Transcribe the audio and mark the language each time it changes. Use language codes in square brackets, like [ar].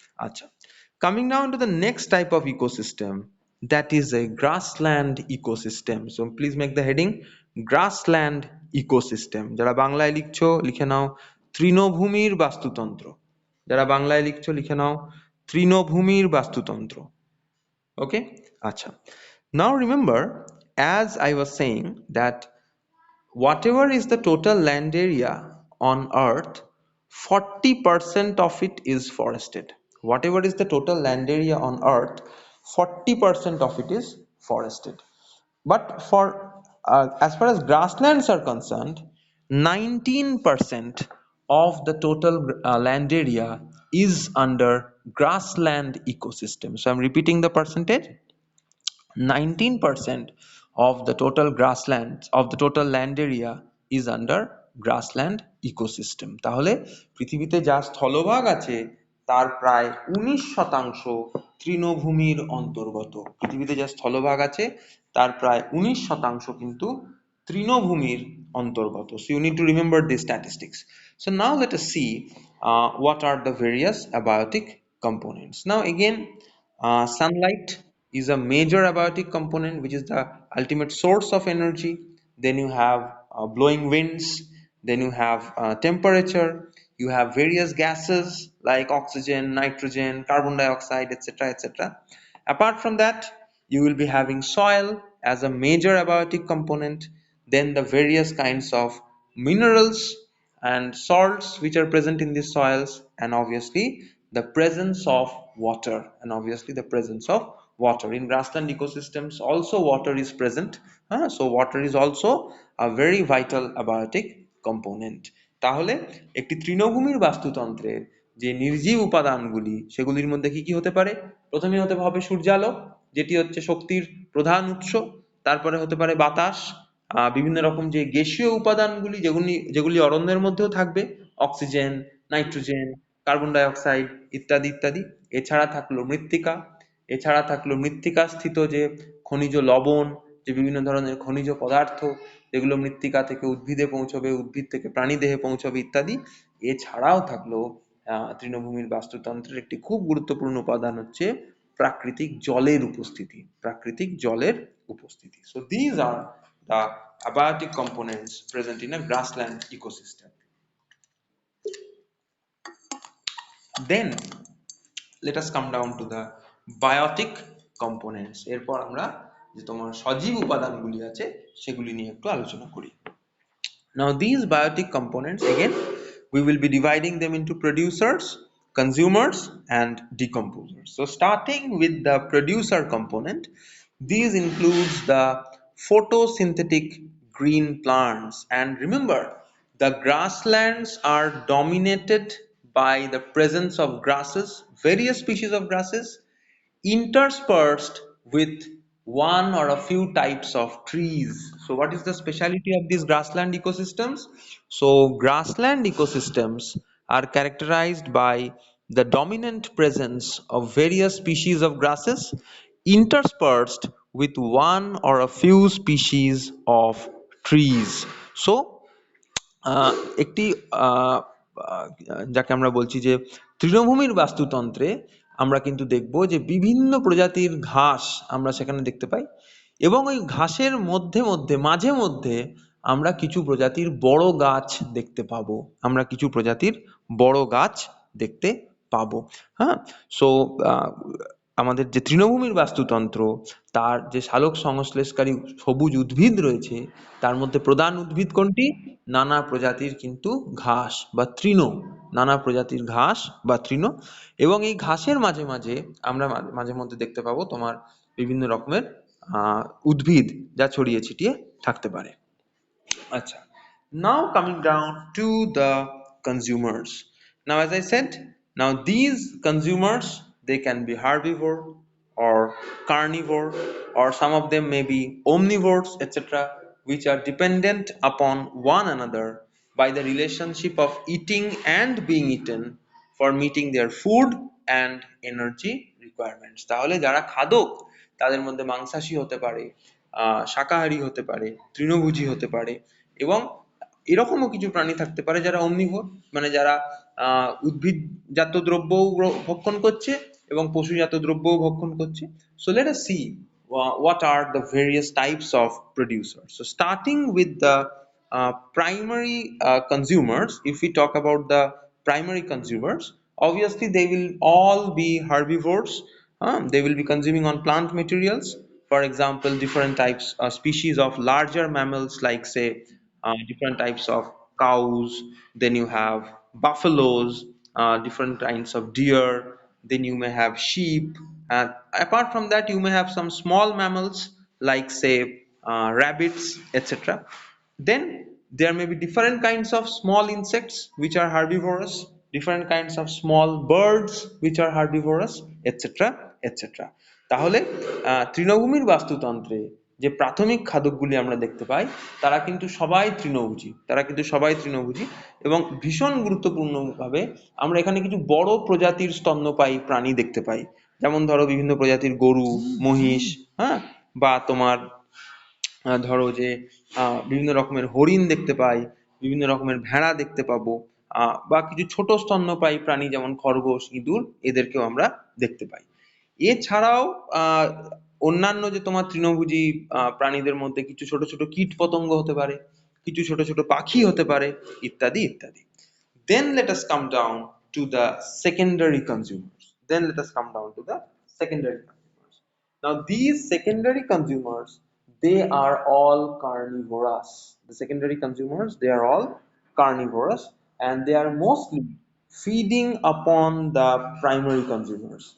[en] আচ্ছা, coming now into the next type of ecosystem, that is a grassland ecosystem. So please make the heading grassland ecosystem. [bn] যারা বাংলায় লিখছো লিখে নাও তৃণভূমির বাস্তুতন্ত্র। যারা বাংলায় লিখছো লিখে নাও তৃণভূমির বাস্তুতন্ত্র। [en] Okay? আচ্ছা, now remember, as I was saying, that whatever is the total land area on earth, 40% of it is forested. Whatever is the total land area on earth, 40% of it is forested. But for as far as grasslands are concerned, 19% of the total land area is under grassland ecosystem. So I'm repeating the percentage. 19% of the total grassland, of the total land area is under grassland ecosystem. [bn] তাহলে পৃথিবীতে যা স্থলভাগ আছে তার প্রায় 19% তৃণভূমির অন্তর্গত। পৃথিবীতে যা স্থলভাগ আছে তার প্রায় 19% কিন্তু তৃণভূমির অন্তর্গত। [en] So you need to remember these statistics. So now let us see what are the various abiotic components. Now again, sunlight is a major abiotic component, which is the ultimate source of energy. Then you have blowing winds, then you have temperature, you have various gases like oxygen, nitrogen, carbon dioxide, etc., etc. Apart from that, you will be having soil as a major abiotic component, then the various kinds of minerals and salts which are present in these soils, and obviously the presence of water, and obviously the presence of water. In grassland ecosystems also water is present, so water is also a very vital abiotic component. [bn] তাহলে একটি তৃণভূমির বাস্তুতন্ত্রের যে নির্জীব উপাদানগুলি, সেগুলির মধ্যে কি কি হতে পারে? প্রথমে হতে হবে সূর্যালোক, যেটি হচ্ছে শক্তির প্রধান উৎস। তারপরে হতে পারে বাতাস, বিভিন্ন রকম যে গ্যাসীয় উপাদানগুলি যেগুলি যেগুলি অরণ্যের মধ্যেও থাকবে, oxygen, nitrogen, carbon die oxide ইত্যাদি ইত্যাদি। এছাড়া থাকলো মৃত্তিকা, এছাড়া থাকলো মৃত্তিকা স্থিত যে খনিজ লবণ, যে বিভিন্ন ধরনের খনিজ পদার্থ যেগুলো মৃত্তিকা থেকে উদ্ভিদে পৌঁছবে, উদ্ভিদ থেকে প্রাণীদেহে পৌঁছবে ইত্যাদি। এছাড়াও থাকলো তৃণভূমির বাস্তুতন্ত্রের একটি খুব গুরুত্বপূর্ণ উপাদান হচ্ছে প্রাকৃতিক জলের উপস্থিতি, প্রাকৃতিক জলের উপস্থিতি। [en] So these are the abiotic components present in a grassland ecosystem. Then let us come down to the biotic components. [bn] এরপর আমরা যে তোমার সজীব উপাদানগুলি আছে সেগুলি নিয়ে একটু আলোচনা করি। [en] Now these biotic components, again we will be dividing them into producers, consumers and decomposers. So starting with the producer component, these includes the photosynthetic green plants. And remember, the grasslands are dominated by the presence of grasses, various species of grasses, interspersed with one or a few types of trees. So what is the speciality of these grassland ecosystems? So grassland ecosystems are characterized by the dominant presence of various species of grasses interspersed with one or a few species of trees. [bn] So আহ, একটি আহ, আহ, যাকে আমরা বলছি যে তৃণভূমির বাস্তুতন্ত্রে আমরা কিন্তু দেখব যে বিভিন্ন প্রজাতির ঘাস আমরা সেখানে দেখতে পাই, এবং ওই ঘাসের মধ্যে মধ্যে মাঝে মধ্যে আমরা কিছু প্রজাতির বড় গাছ দেখতে পাবো, আমরা কিছু প্রজাতির বড় গাছ দেখতে পাবো। হ্যাঁ, সো আমাদের যে তৃণভূমির বাস্তুতন্ত্র, তার যে সালোক সংশ্লেষকারী সবুজ উদ্ভিদ রয়েছে, তার মধ্যে প্রধান উদ্ভিদ কোনটি? নানা প্রজাতির কিন্তু ঘাস বা তৃণ, নানা প্রজাতির ঘাস বা তৃণ। এবং এই ঘাসের মাঝে মাঝে আমরা মাঝে মধ্যে দেখতে পাবো তোমার বিভিন্ন রকমের উদ্ভিদ যা ছড়িয়ে ছিটিয়ে থাকতে পারে। [en] আচ্ছা, now coming down to the consumers. Now as I said, now these consumers, they can be herbivore or carnivore, or some of them may be omnivores, etc., which are dependent upon one another by the relationship of eating and being eaten for meeting their food and energy requirements. [bn] তাহলে যারা খাদক তাদের মধ্যে মাংসাশী হতে পারে, শাকাহারী হতে পারে, তৃণভোজী হতে পারে, এবং এরকমও কিছু প্রাণী থাকতে পারে যারা অমনিভোর, মানে যারা উদ্ভিদজাত দ্রব্যও ভক্ষণ করছে এবং পশুজাত দ্রব্যও ভক্ষণ করছে। [en] So let us see what are the various types of producers. So starting with the primary consumers, if we talk about the primary consumers, obviously they will all be herbivores. They will be consuming on plant materials. For example, different types, species of larger mammals, like say different types of cows. Then you have buffaloes, different kinds of deer. Then you may have sheep. Apart from that, you may have some small mammals like say rabbits, etc. Then there may be different kinds of small insects which are herbivorous, different kinds of small birds which are herbivorous, etc., etc. [bn] তাহলে তৃণভূমির বাস্তুতন্ত্রে যে প্রাথমিক খাদকগুলি আমরা দেখতে পাই তারা কিন্তু সবাই তৃণভোজী, তারা কিন্তু সবাই তৃণভোজী। এবং ভীষণ গুরুত্বপূর্ণভাবে আমরা এখানে কিছু বড় প্রজাতির স্তন্যপায়ী প্রাণী দেখতে পাই, যেমন ধরো বিভিন্ন প্রজাতির গরু, মহিষ, হ্যাঁ, বা তোমার ধরো যে বিভিন্ন রকমের হরিণ দেখতে পাই, বিভিন্ন রকমের ভেড়া দেখতে পাবো, বা কিছু ছোট স্তন্যপায়ী প্রাণী যেমন খরগোশ, ইঁদুর, এদেরকেও আমরা দেখতে পাই। এছাড়াও অন্যান্য যে তোমার তৃণভোজী প্রাণীদের মধ্যে কিছু ছোট ছোট কীট পতঙ্গ হতে পারে, কিছু ছোট ছোট পাখি হতে পারে, ইত্যাদি ইত্যাদি। [en] Then let us come down to the secondary consumers. Then let us come down to the secondary consumers. Now these secondary consumers, they are all carnivorous. The secondary consumers, they are all carnivorous, and they are mostly feeding upon the primary consumers.